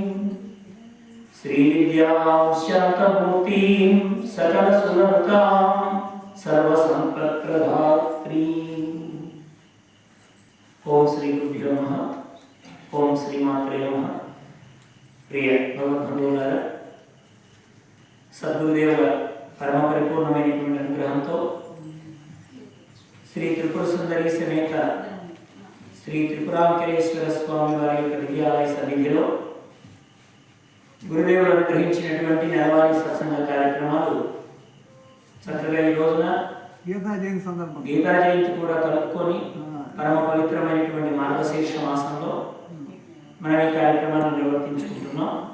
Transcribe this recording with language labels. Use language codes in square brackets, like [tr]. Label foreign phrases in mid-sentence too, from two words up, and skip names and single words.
[sa] श्रीविद्यां शान्तमूर्तिं सकलसुलभतां सर्वसम्पत्प्रदात्रीं। ओम श्री गुरुभ्यो नमः। ओम श्रीमात्रे नमः। [te] ప్రియ భగవద్బంధువులారా, సద్గురుదేవుల పరమ పరిపూర్ణమైనటువంటి అనుగ్రహంతో శ్రీ త్రిపుర సుందరి సమేత శ్రీ త్రిపురాంకరేశ్వర స్వామి వారి యొక్క దివ్యాలయ సన్నిధిలో గురుదేవులు అనుగ్రహించినటువంటి నెలవారీ సత్సంగ కార్యక్రమాలు చక్కగా ఈ రోజున గీతా జయంతి కూడా కలుపుకొని పరమ పవిత్రమైనటువంటి మార్గశీర్ష మాసంలో మనం ఈ కార్యక్రమాన్ని నిర్వర్తించుకుంటున్నాం।